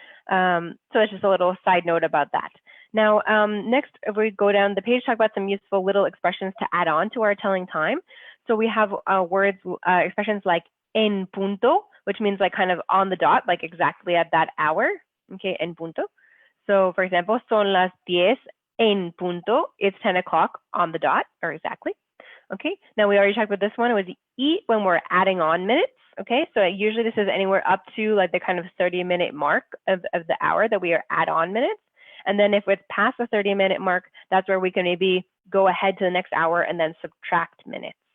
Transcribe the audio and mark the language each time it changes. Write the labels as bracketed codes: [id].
[en] So that's just a little side note about that. Now, next, if we go down the page, talk about some useful little expressions to add on to our telling time. So we have expressions like en punto, which means like kind of on the dot, like exactly at that hour. Okay, en punto. [es] So for example, son las 10 en punto. [en] It's 10 o'clock on the dot, or exactly. Okay, now we already talked about this one. It was y when we're adding on minutes. Okay, so usually this is anywhere up to like the kind of 30-minute mark of the hour that we are add on minutes. And then if it's past the 30-minute mark, that's where we can maybe go ahead to the next hour and then subtract minutes.